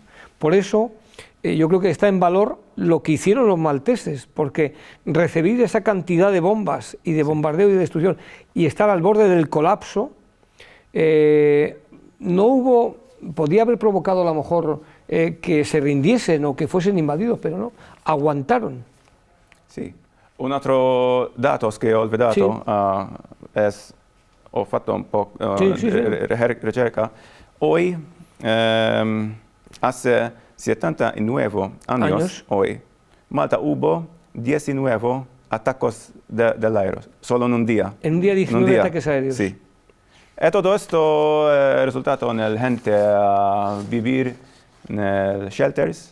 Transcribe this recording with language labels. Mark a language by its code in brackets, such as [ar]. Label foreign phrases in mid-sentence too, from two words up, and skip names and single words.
[es] Por eso yo creo que está en valor lo que hicieron los malteses, porque recibir esa cantidad de bombas y de bombardeo y de destrucción y estar al borde del colapso, podía haber provocado a lo mejor que se rindiesen o que fuesen invadidos, pero no, aguantaron. [it] Sì, un altro dato che ho olvidato Sì. ho fatto un po' Sì. ricerca. [es] Hoy, hace 79 años, hoy, Malta hubo 19 ataques del aire, solo en un día. En un día 19 ataques aéreos. Sí. Y todo esto resultado en la gente a vivir en shelters.